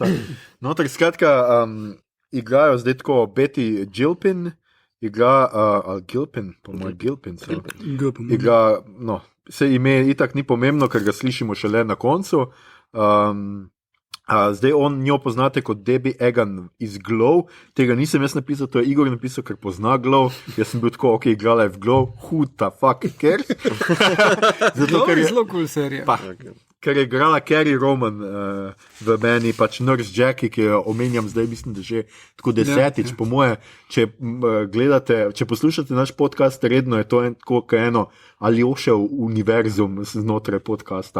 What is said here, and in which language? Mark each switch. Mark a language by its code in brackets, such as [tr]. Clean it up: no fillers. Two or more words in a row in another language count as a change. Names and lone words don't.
[sl] No, tak skratka, igrajo zdaj tako Betty Gilpin igra Al Gilpin, po mojem Gilpin. Gilpin. Igra, no, se ime itak ni pomembno, ker ga slišimo šele na koncu. Zdaj njo poznate kot Debbie Egan iz Glow, tega nisem jaz napisal, to je Igor napisal, ker pozna Glow, jaz sem bil tako, ok, igrala je v Glow, [en] who the fuck cares? [sl] Zato, To je zelo cool serija. ker je igrala Carrie Roman v meni, pač Nurse Jackie, ki jo omenjam zdaj, mislim, da že tako 10. Po moje, če gledate, če poslušate naš podcast redno, je to tako eno Aljošev univerzum znotraj podcasta.